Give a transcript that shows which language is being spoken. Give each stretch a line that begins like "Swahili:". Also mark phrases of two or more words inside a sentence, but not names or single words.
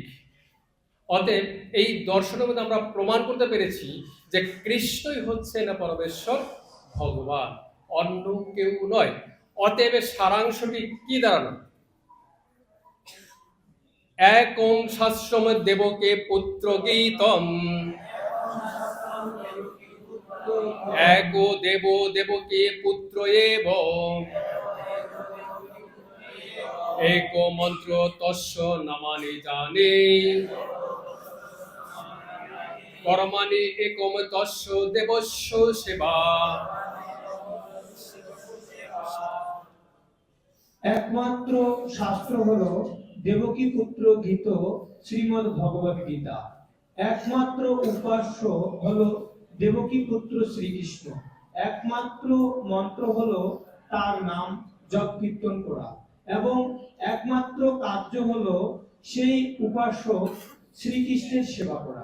Bangla: অতএব এই দর্শনের মধ্যে আমরা প্রমাণ করতে পেরেছি যে কৃষ্ণই হচ্ছেন পরমেশ্বর ভগবান, অন্য কেউ নয়। অতএব সারাংশটি কি দাঁড়ানো?
Sanskrit: একং শাস্ত্রম দেবকে পুত্র গীতম, एको देवो देवकी पुत्र एव, एको मंत्र तस्य नामानि जाने, कर्माणि एकम तस्य देवस्य सेवा।
Bangla: একমাত্র শাস্ত্র হলো দেবকী পুত্র গীত, শ্রীমদ্ ভগবদ গীতা। একমাত্র উপাস্য হলো দেবকী পুত্র শ্রীকৃষ্ণ। একমাত্র মন্ত্র হলো তার নাম জপ কীর্তন করা, এবং একমাত্র কার্য হলো সেই উপাস্য শ্রীকৃষ্ণের সেবা করা।